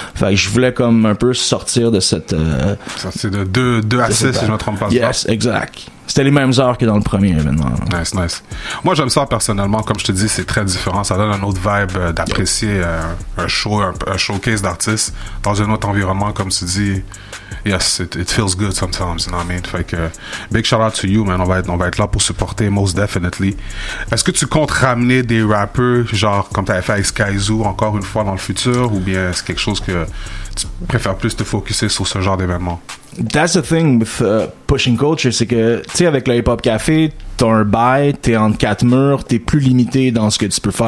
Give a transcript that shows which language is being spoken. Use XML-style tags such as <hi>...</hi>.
<fr>Fait que je voulais comme un peu sortir de cette... sortir de 2 à 6, si je ne me trompe pas. Yes, exact. C'était les mêmes heures que dans le premier événement. Nice. Moi, j'aime ça personnellement. Comme je te dis, c'est très différent. Ça donne un autre vibe d'apprécier un show, un showcase d'artistes dans un autre environnement, comme tu dis.</fr> <en>yes, it feels good sometimes, you know what I mean?</en> <fr>Fait que,</fr> <en>big shout out to you, man.</en> <fr>On va être là pour supporter,</fr> <en>most definitely.</en> <fr>Est-ce que tu comptes ramener des rappeurs, genre, comme t'avais fait avec Skyzoo, encore une fois dans le futur, ou bien c'est quelque chose que tu préfères plus te focuser sur ce genre d'événement?</fr> <en>That's the thing with Pushing Culture,</en> <fr>c'est que, tu sais, avec le Hip Hop Café, t'as un bail, t'es entre quatre murs, t'es plus limité dans ce que tu peux faire.</fr>